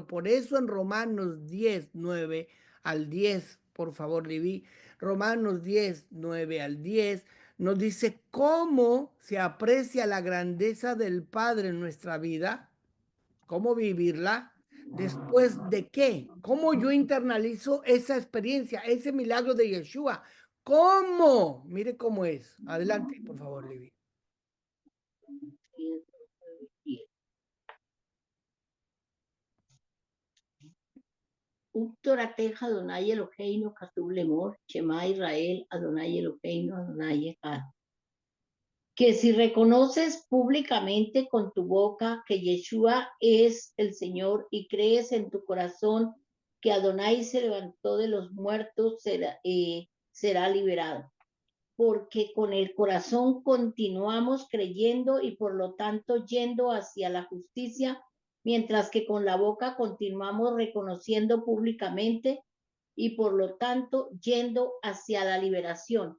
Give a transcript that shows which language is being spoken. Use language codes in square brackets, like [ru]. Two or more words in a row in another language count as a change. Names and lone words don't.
[es] Por eso en Romanos 10 9 al 10, por favor, Livi, Romanos 10 9 al 10, nos dice cómo se aprecia la grandeza del Padre en nuestra vida, cómo vivirla, después de qué, cómo yo internalizo esa experiencia, ese milagro de Yeshua. ¿Cómo? Mire cómo es. Adelante, por favor, Livi. [he] ובתורתך אדוני אלוהינו כתוב לאמור שמע ישראל אדוני אלוהינו אדוני אחד. [es] Que si reconoces públicamente con tu boca que Yeshua es el Señor y crees en tu corazón que Adonai se levantó de los muertos, será liberado. Porque con el corazón continuamos creyendo y por lo tanto yendo hacia la justicia, mientras que con la boca continuamos reconociendo públicamente y por lo tanto yendo hacia la liberación.